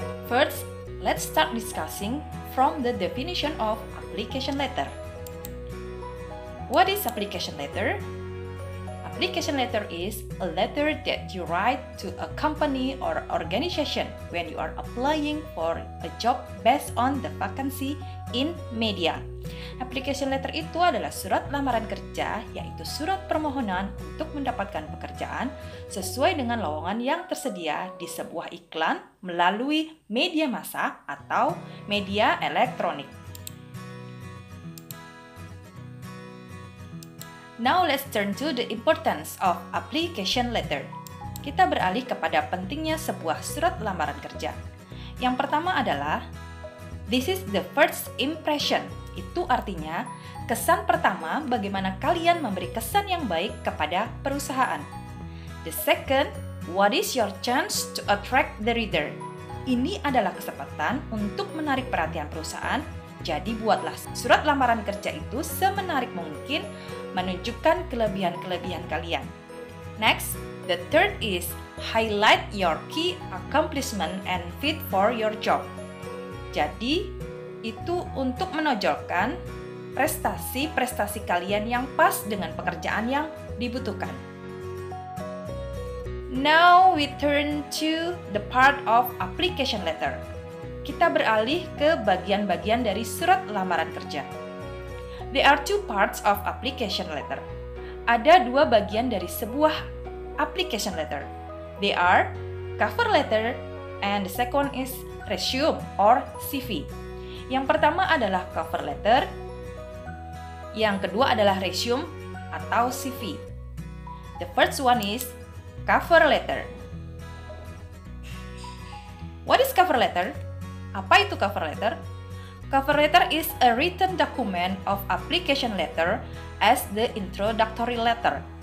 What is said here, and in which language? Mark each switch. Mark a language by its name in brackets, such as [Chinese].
[English] First, let's start discussing from the definition of application letter. What is application letter? Application letter is a letter that you write to a company or organization when you are applying for a job based on the vacancy in media. [Indonesian] Application letter itu adalah surat lamaran kerja, yaitu surat permohonan untuk mendapatkan pekerjaan sesuai dengan lowongan yang tersedia di sebuah iklan melalui media massa atau media elektronik. [English] Now let's turn to the importance of application letter. [Indonesian] Kita beralih kepada pentingnya sebuah surat lamaran kerja. Yang pertama adalah, [English] this is the first impression. [Indonesian] Itu artinya, kesan pertama bagaimana kalian memberi kesan yang baik kepada perusahaan. [English] The second, what is your chance to attract the reader? [Indonesian] Ini adalah kesempatan untuk menarik perhatian perusahaan. Jadi buatlah surat lamaran kerja itu semenarik mungkin, menunjukkan kelebihan-kelebihan kalian. [English] Next, the third is highlight your key accomplishment and fit for your job. [Indonesian] Jadi, itu untuk menonjolkan prestasi-prestasi kalian yang pas dengan pekerjaan yang dibutuhkan. [English] Now we turn to the part of application letter. [Indonesian] Kita beralih ke bagian-bagian dari surat lamaran kerja. [English] There are two parts of application letter. [Indonesian] Ada dua bagian dari sebuah application letter. [English] They are cover letter and the second is resume or CV. [Indonesian] Yang pertama adalah cover letter, yang kedua adalah resume atau CV. [English] The first one is cover letter. What is cover letter? [Indonesian] Apa itu cover letter? [English] Cover letter is a written document of application letter as the introductory letter.